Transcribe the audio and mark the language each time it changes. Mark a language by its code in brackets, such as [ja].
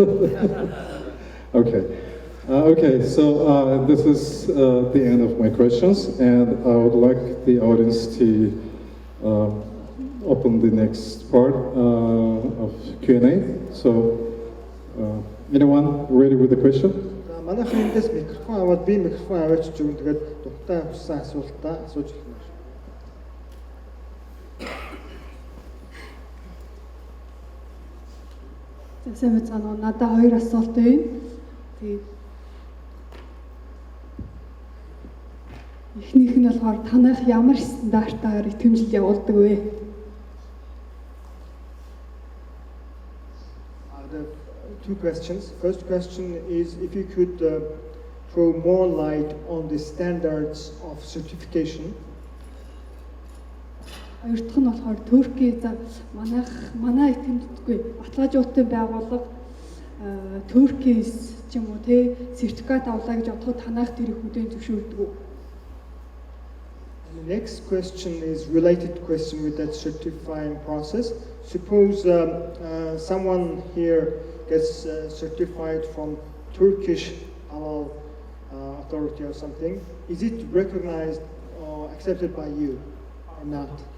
[en] Okay. Okay, so this is the end of my questions, and I would like the audience to open the next part of Q&A. So, anyone ready with the question? [mn] Манайхан эндээс микрофон аваад би микрофон аваач ч юм тэгээд духтай хүссэн асуултаа асууж болно. Сайн байна уу? Надад 2 асуулт байна. Тэгээд эхнийх нь болохоор танах ямар стандартаар итгэмжил явуулдаг вэ? [en] The two questions. First question is if you could throw more light on the standards of certification. [mn] Хоёр дахь нь болохоор Турки за манай итгэмжлэггүй баталгаажуулалтын байгууллага Туркис ч юм уу те сертификат авлаа гэж бодоход танах тэрийг хүлээн зөвшөөрдөг үү? [en] The next question is related question with that certifying process. Suppose someone here gets certified from Turkish Halal authority or something. Is it recognized or accepted by you or not?